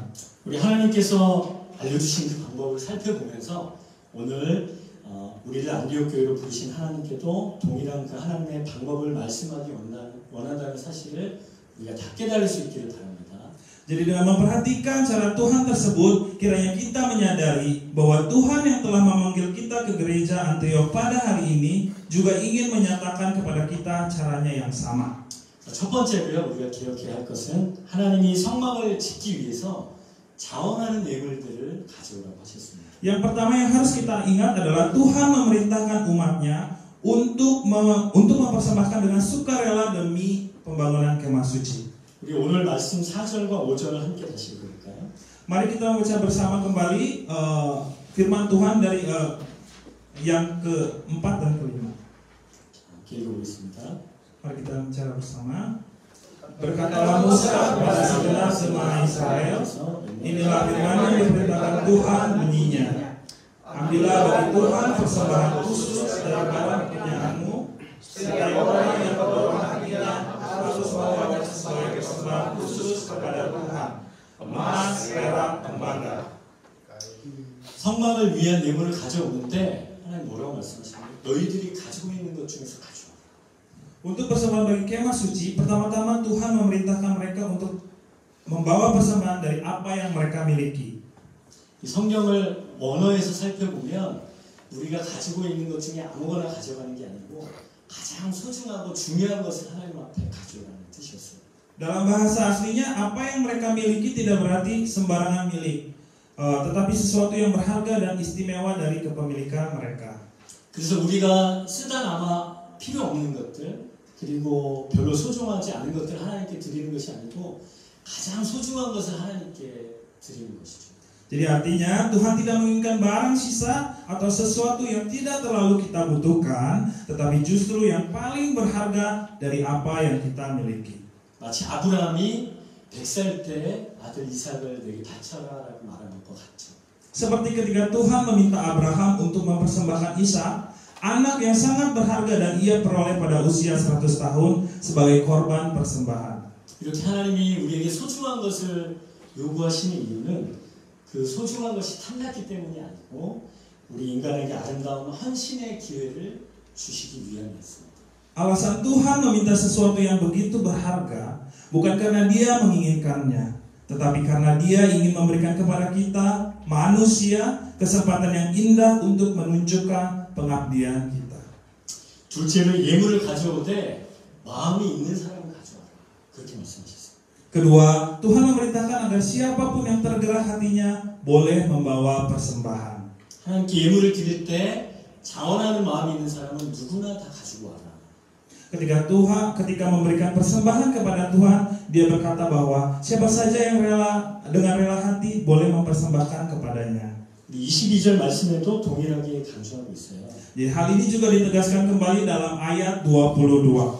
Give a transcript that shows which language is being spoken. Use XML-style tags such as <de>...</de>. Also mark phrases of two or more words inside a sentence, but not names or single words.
<ko>우리 하나님께서 알려주신 그 방법을 살펴보면서 오늘 우리를 안디옥 교회로 부르신 하나님께도 동일한 그 하나님의 방법을 말씀하기 원한다는 사실을 우리가 다 깨달을 수 있기를 바랍니다.</ko> <id>Jadi dengan memperhatikan cara Tuhan tersebut, kiranya kita menyadari bahwa Tuhan yang telah memanggil kita ke gereja Antiok pada hari ini juga ingin menyatakan kepada kita caranya yang sama.</id> <ko>첫 번째로요, 우리가 기억해야 할 것은 하나님이 성막을 짓기 위해서 자원하는 예물들을 가져오라고 하셨습니다.</ko> <id>Yang pertama yang harus kita ingat adalah Tuhan memerintahkan umatnya untuk mempersembahkan dengan sukarela demi pembangunan kemah suci.</id> <ko>우리 오늘 말씀 4절과 5절을 함께 다시 읽을까요?</ko> <id>Mari kita membaca bersama kembali firman Tuhan dari yang keempat dan kelima.</id> <ko>읽어보겠습니다.</ko> <id>Mari kita bicara bersama. Berkatalah Musa kepada segenap jemaah Israel, inilah firman yang diperintahkan Tuhan bunyinya. Ambillah bagi Tuhan persembahan khusus dari barang kepunyaanmu. Setiap orang yang berdoa hatinya harus membawanya sebagai persembahan khusus kepada Tuhan. Emas, perak, tembaga.</id> <ko>성막을 위한 예물을 가져오는데 하나님 뭐라고 말씀하시나요? 너희들이 가지고 있는 것 중에서 가져와.</ko> <id>Untuk persembahan bagi kemah suci, pertama-tama Tuhan memerintahkan mereka untuk membawa persembahan dari apa yang mereka miliki.</id> <ko>이 성경을 원어에서 살펴보면 우리가 가지고 있는 것 중에 아무거나 가져가는 게 아니고 가장 소중하고 중요한 것을 하나님 앞에 가져가는 뜻이었어요.</ko> <id>Dalam bahasa aslinya, apa yang mereka miliki tidak berarti sembarangan milik, tetapi sesuatu yang berharga dan istimewa dari kepemilikan mereka.</id> <ko>그래서 우리가 쓰다 남아 필요 없는 것들 그리고 별로 소중하지 않은 것들 하나님께 드리는 것이 아니고 가장 소중한 것을 하나님께 드리는 것이죠.</ko> <id>Jadi artinya Tuhan tidak menginginkan barang sisa atau sesuatu yang tidak terlalu kita butuhkan, tetapi justru yang paling berharga dari apa yang kita miliki.</id> <ko>마치 아브라함이 100살 때 아들 이삭을 내게 바쳐라라고 말하는 것 같죠.</ko> <id>Seperti ketika Tuhan meminta Abraham untuk mempersembahkan Ishak, anak yang sangat berharga dan ia peroleh pada usia 100 tahun sebagai korban persembahan.</id> <ko>이렇게 하나님이 우리에게 소중한 것을 요구하시는 이유는 그 소중한 것이 탐났기 때문이 아니고 우리 인간에게 아름다운 헌신의 기회를 주시기 위함이었습니다.</ko> <id>Alasan Tuhan meminta sesuatu yang begitu berharga bukan karena Dia menginginkannya, tetapi karena Dia ingin memberikan kepada kita manusia kesempatan yang indah untuk menunjukkan pengabdian kita.</id> <ko>둘째로 예물을 가져오되 마음이 있는 사람을 가져와라. 그렇게 말씀하셨어요.</ko> <id>Kedua, Tuhan memerintahkan agar siapapun yang tergerak hatinya boleh membawa persembahan.</id> <ko>하나님께 예물을 드릴 때 자원하는 마음이 있는 사람은 누구나 다 가지고 와라.</ko> <id>Ketika memberikan persembahan kepada Tuhan, Dia berkata bahwa siapa saja yang dengan rela hati boleh mempersembahkan kepadanya.</id> <ko>22절 말씀에도 동일하게 강조하고 있어요.</ko> <id>Jadi hal ini juga ditegaskan kembali dalam ayat 22.</id>